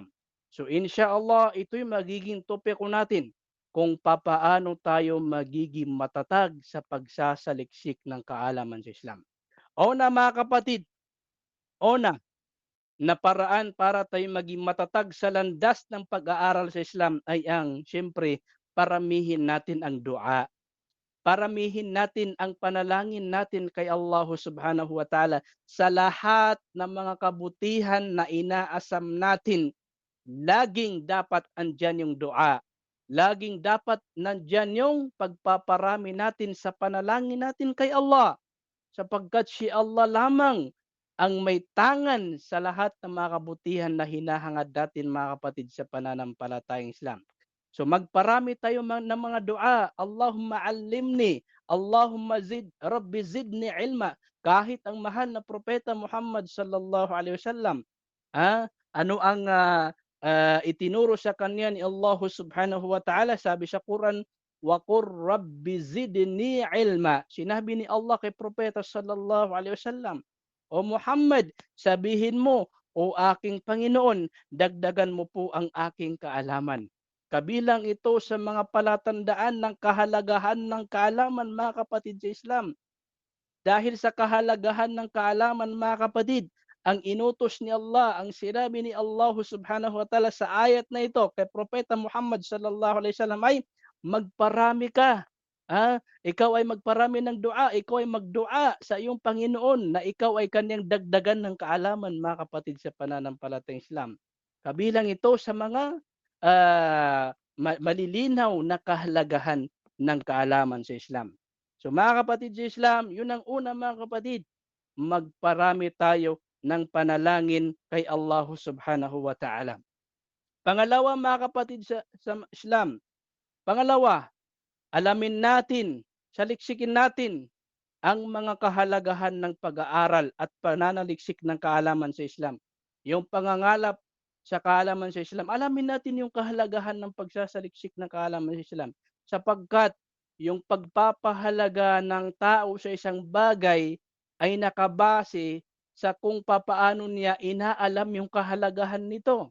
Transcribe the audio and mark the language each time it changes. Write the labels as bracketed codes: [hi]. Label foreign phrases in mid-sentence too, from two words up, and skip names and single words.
[tl] So insyaallah, ito'y magiging topiko natin kung papaano tayo magiging matatag sa pagsasaliksik ng kaalaman sa Islam. Una, mga kapatid, na paraan para tayo maging matatag sa landas ng pag-aaral sa Islam ay ang siyempre paramihin natin ang dua. Paramihin natin ang panalangin natin kay Allah [ar] سبحانه وتعالى [tl] sa lahat ng mga kabutihan na inaasam natin. Laging dapat andyan yung dua. Laging dapat nandyan yung pagpaparami natin sa panalangin natin kay Allah, sapagkat si Allah lamang ang may tangan sa lahat ng mga kabutihan na hinahangad natin, mga kapatid sa pananampalatayang Islam. So magparami tayo ng mga dua. [ar] اللهم علمني، اللهم رب زدني علما. [tl] Kahit ang mahal na propeta Muhammad [ar] صلى الله عليه وسلم, [tl] ano ang itinuro sa kanya ni Allah [ar] سبحانه وتعالى? [tl] Sabi sa Quran, [ar] وقل رب زدني علما. [tl] Sinabi ni Allah kay propeta [ar] صلى الله عليه وسلم, [tl] o Muhammad, sabihin mo, o aking Panginoon, dagdagan mo po ang aking kaalaman. Kabilang ito sa mga palatandaan ng kahalagahan ng kaalaman, mga kapatid sa Islam. Dahil sa kahalagahan ng kaalaman, mga kapatid, ang inutos ni Allah, ang sinabi ni Allah [ar] سبحانه وتعالى [tl] sa ayat na ito kay propeta Muhammad [ar] صلى الله عليه وسلم [tl] ay magparami ka. Ikaw ay magparami ng dua, ikaw ay magdua sa iyong Panginoon na ikaw ay kanyang dagdagan ng kaalaman, mga kapatid sa pananampalatayang Islam. Kabilang ito sa mga malilinaw na kahalagahan ng kaalaman sa Islam. So mga kapatid sa Islam, yun ang una, mga kapatid, magparami tayo ng panalangin kay Allah [ar] سبحانه وتعالى. [tl] Pangalawa, mga kapatid sa Islam, alamin natin, saliksikin natin ang mga kahalagahan ng pag-aaral at pananaliksik ng kaalaman sa Islam. Yung pangangalap sa kaalaman sa Islam, alamin natin yung kahalagahan ng pagsasaliksik ng kaalaman sa Islam, sapagkat yung pagpapahalaga ng tao sa isang bagay ay nakabase sa kung papaano niya inaalam yung kahalagahan nito.